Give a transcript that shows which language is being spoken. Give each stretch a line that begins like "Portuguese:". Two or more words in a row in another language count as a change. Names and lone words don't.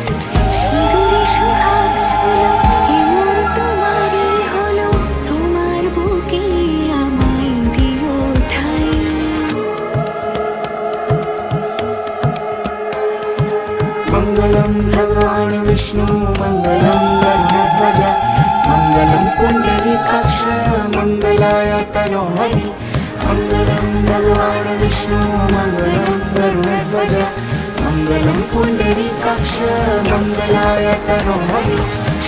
Bangla: তোমার বুকে আমায় দিও ঠাই।
Sanskrit: মঙ্গলম ভগবান বিষ্ণু মঙ্গলম গণধ্বজ মঙ্গলম পুণ্ডরীকাক্ষ মঙ্গলায় তনোহরি। मंगलम भगवान विष्णु मंगलम गरुड़ध्वज मंगलम पुंडरीकाक्ष मंगलाय तनोहरि।